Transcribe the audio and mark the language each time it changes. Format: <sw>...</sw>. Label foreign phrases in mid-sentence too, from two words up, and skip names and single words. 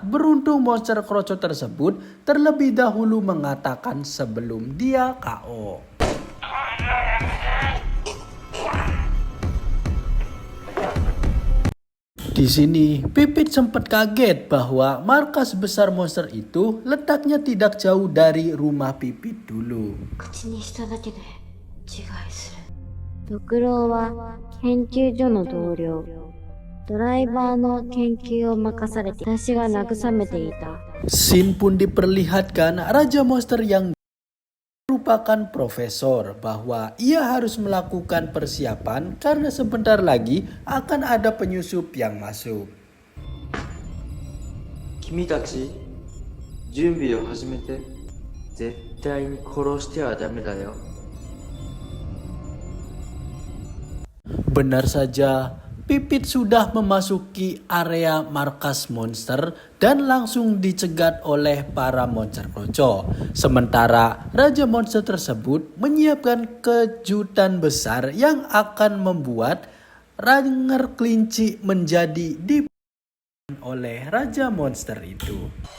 <id>Beruntung monster kroco tersebut terlebih dahulu mengatakan sebelum dia KO. Di sini, Pipit sempat kaget bahwa markas besar monster itu letaknya tidak jauh dari rumah Pipit dulu.</id> <ja>六郎は研究所の同僚。ドライバーの研究を任されて私が慰めていた。</ja> <id>Scene pun diperlihatkan Raja Monster yang merupakan profesor, bahwa ia harus melakukan persiapan karena sebentar lagi akan ada penyusup yang masuk.</id> <ja>君たち、準備を始めて。絶対に殺してはダメだよ。</ja> <id>Benar saja, Pipit sudah memasuki area markas monster dan langsung dicegat oleh para monster kroco. Sementara Raja Monster tersebut menyiapkan kejutan besar yang akan membuat Ranger kelinci menjadi oleh Raja Monster itu.</id>